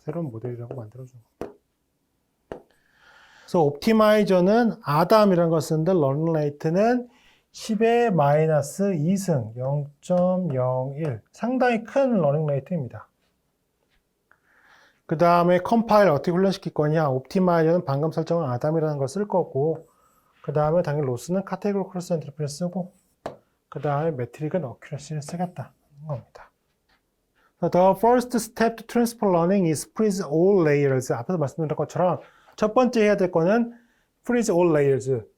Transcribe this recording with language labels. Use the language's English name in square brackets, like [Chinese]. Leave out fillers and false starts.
[Korean] 새로운 모델이라고 만들어주는 겁니다. 그래서 옵티마이저는 아담이라는 걸 쓰는데 러닝 레이트는 10의 마이너스 2승 0.01 상당히 큰 러닝 레이트입니다. 그 다음에 컴파일 어떻게 훈련시킬 거냐. 옵티마이저는 방금 설정한 아담이라는 걸 쓸 거고 그 다음에 당연히 로스는 카테고리 크로스 엔트로피를 쓰고 그 다음에 매트릭은 어큐러시를 쓰겠다는 겁니다. [English] The first step to transfer learning is freeze all layers. [Korean] 앞에서 말씀드린 것처럼 첫 번째 해야 될 거는 [English] freeze all layers.